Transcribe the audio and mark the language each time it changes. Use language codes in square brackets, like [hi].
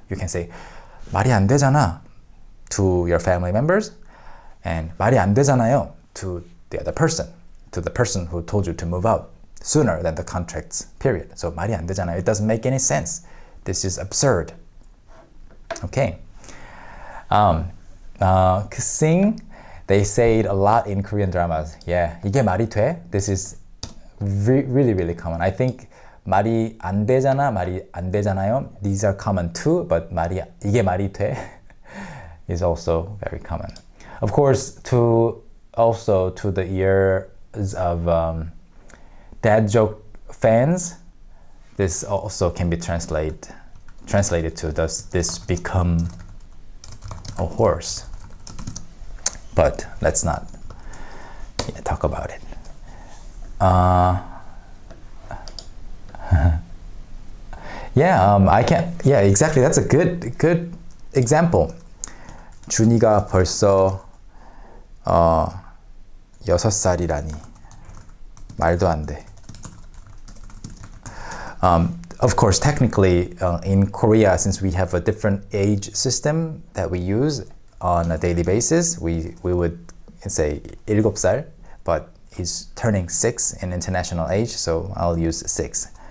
[en] You can say [ko] 말이 안 되잖아 [en] to your family members, and [ko] 말이 안 되잖아요 [en] to the other person, to the person who told you to move out sooner than the contract's period. So [ko] 말이 안 되잖아요. [en] It doesn't make any sense. This is absurd. Okay. Kissing, they say it a lot in Korean dramas. Yeah, [ko] 이게 말이 돼? [en] This is really common. I think [ko] 말이 안 되잖아, 말이 안 되잖아요. [en] These are common too, but 이게 말이 돼 is also very common. Of course, to the ears of dad joke fans, this also can be translated to does this become a horse? But let's not talk about it. I can't. Yeah, exactly. That's a good example. [ko] 준이가 벌써 6살이라니 말도 안 돼. [en] Of course, technically, in Korea, since we have a different age system that we use on a daily basis, we would say 7살, but he's turning 6 in international age, so I'll use 6.